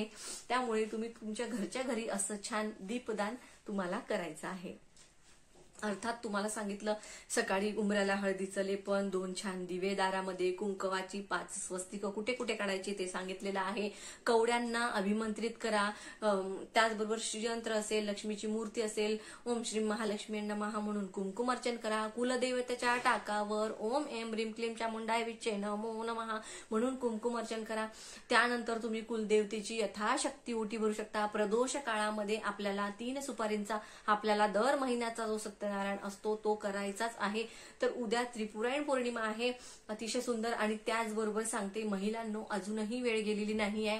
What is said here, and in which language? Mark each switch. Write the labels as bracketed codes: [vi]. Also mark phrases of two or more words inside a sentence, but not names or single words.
[mr] त्यामुळे तुम्ही तुमच्या घरच्या घरी असं छान दीपदान तुम्हाला करायचं आहे. अर्थात तुम्हाला सांगितलं सकाळी उंबऱ्याला हळदीचं लेपन, 2 छान दिवे, दारामध्ये कुंकवाची 5 स्वस्तिक कुठे कुठे काढायची ते सांगितलेलं आहे. कवड्यांना अभिमंत्रित करा. त्याचबरोबर श्रीयंत्र असेल, लक्ष्मीची मूर्ती असेल, [sa] ओम श्री महालक्ष्मी नमः [mr] म्हणून कुंकुमार्चन करा. कुलदेवतेच्या टाकावर [sa] ओम एम ह्रीम क्लीम चामुंडाय विच्चे नमो नमः [mr] म्हणून कुंकुमार्चन करा. त्यानंतर तुम्ही कुलदेवतेची यथाशक्ती ओटी भरू शकता. प्रदोष काळामध्ये आपल्याला 3 सुपारींचा आपल्याला दर महिन्याचा जो सत्यनारायण असतो तो करायचाच आहे. तर उद्या त्रिपुरायण पौर्णिमा आहे, अतिशय सुंदर. आणि त्याचबरोबर सांगते महिलांनो, अजूनही वेळ गेलेली नाही आहे.